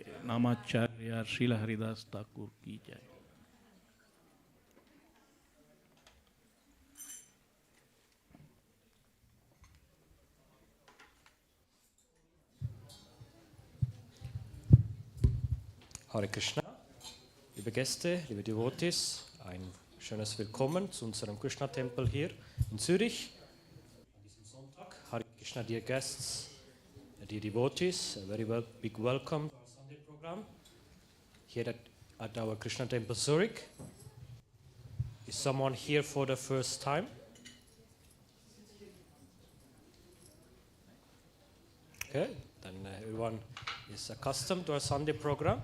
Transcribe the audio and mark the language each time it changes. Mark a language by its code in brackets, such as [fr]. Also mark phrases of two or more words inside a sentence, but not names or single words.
[hi] नामाचार्य श्रील हरिदास ठाकुर की जय। [de] Hare Krishna, liebe Gäste, liebe Devotees, ein schönes Willkommen zu unserem Krishna-Tempel hier in Zürich an diesem Sonntag. [en] Hare Krishna, dear guests, dear devotees, a very big welcome to our Sunday program here at our Krishna Temple Zurich. Is someone here for the first time? Okay, then everyone is accustomed to our Sunday program.